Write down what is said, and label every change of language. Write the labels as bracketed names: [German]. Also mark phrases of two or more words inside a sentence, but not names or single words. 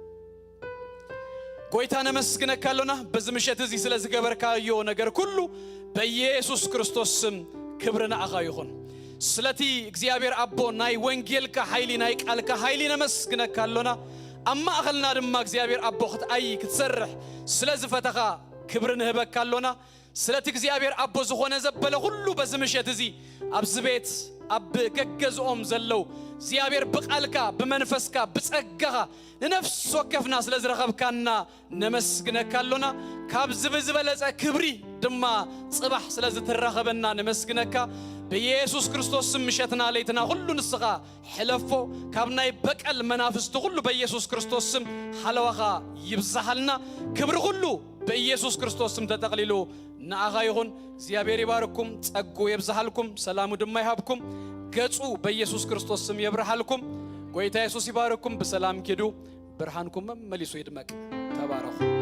[Tigrinya] ጎይታ ነመስግነካለና [Amharic] በዚህ ምሽት [Tigrinya] እዚ ስለ ዝገበርካዮ ነገር ሁሉ በኢየሱስ ክርስቶስ ስም ክብርና አኻ ይኹን ስለቲ እግዚአብሔር አቦ ናይ ወንጌልካ ኃይሊ ናይ ቃልካ ኃይሊ ነመስግነካለና አማ አኸልና ድማ እግዚአብሔር አቦ ክትአይ ክትሰርሕ ስለዚ ፈተኻ ክብርን ህበካለና ስለቲ እግዚአብሔር አቦ ዝኾነ ዘበለ ሁሉ [Amharic] በዚህ ምሽት [Tigrinya] እዚ ኣብዚ ቤት አብ ገገዝኦም ዘለው እግዚአብሔር በቃልካ በመንፈስካ በጸጋኻ ነፍስ ወከፍና ስለዝረኸብካና ነመስግነካለና ካብ ዝበለጸ ክብሪ ድማ ጽባሕ ስለዝተረኸበና ነመስግነካ በኢየሱስ ክርስቶስ ስም ምሽትና ለይትና ሁሉ ንስኻ ሕለፎ ካብ ናይ በቀል መናፍስት ሁሉ በኢየሱስ ክርስቶስ ስም ሓለዋኻ ይብዛሃልና ክብሪ ሁሉ በኢየሱስ ክርስቶስ ስም ተጠቅሊሉ ንኣኻ ይኹን እግዚአብሔር ይባርኩም ጸጉ ይብዛሃልኩም ሰላሙ ድማ ይሃብኩም ገጹ በኢየሱስ ክርስቶስ ስም ይብርሃልኩም ጎይታ ኢየሱስ ይባርኩም በሰላም ኪዱ ብርሃንኩም መልሶ ይድመቅ ተባረኹ